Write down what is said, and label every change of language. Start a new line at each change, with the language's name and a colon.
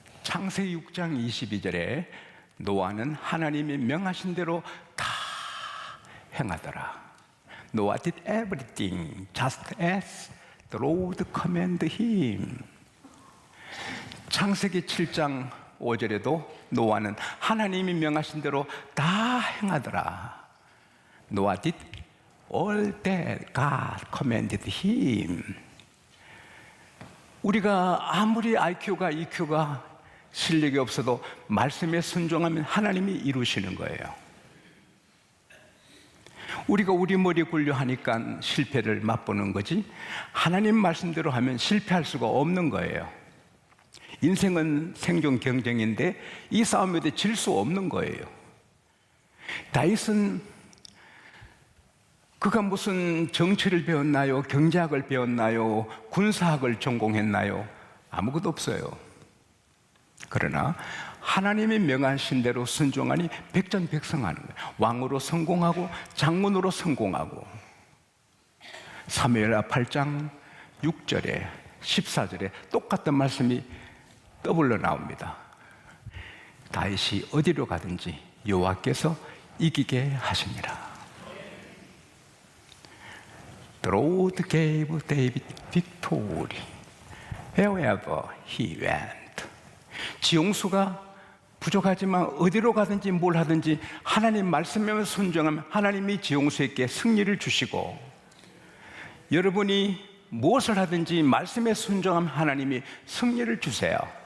Korean: 창세기 6장 22절에 노아는 하나님이 명하신 대로 다 행하더라.
English: Noah did everything just as the Lord commanded him.
Korean: 창세기 7장 5절에도 노아는 하나님이 명하신 대로 다 행하더라.
English: Noah did all that God commanded him.
Korean: 우리가 아무리 IQ가 EQ가 실력이 없어도 말씀에 순종하면 하나님이 이루시는 거예요. 우리가 우리 머리 굴려 하니까 실패를 맛보는 거지, 하나님 말씀대로 하면 실패할 수가 없는 거예요. 인생은 생존 경쟁인데 이 싸움에 대해 질 수 없는 거예요. 다윗은 그가 무슨 정치를 배웠나요? 경제학을 배웠나요? 군사학을 전공했나요? 아무것도 없어요. 그러나 하나님이 명하신 대로 순종하니 백전백승하는 거예요. 왕으로 성공하고 장군으로 성공하고. 사무엘하 8장 6절에 14절에 똑같은 말씀이 떠올려 나옵니다. 다윗이 어디로 가든지 여호와께서 이기게 하시니라.
English: The Lord gave David victory wherever he went.
Korean: 지용수가 부족하지만 어디로 가든지 뭘 하든지 하나님 말씀에 순종하면 하나님이 지용수에게 승리를 주시고, 여러분이 무엇을 하든지 말씀에 순종하면 하나님이 승리를 주세요.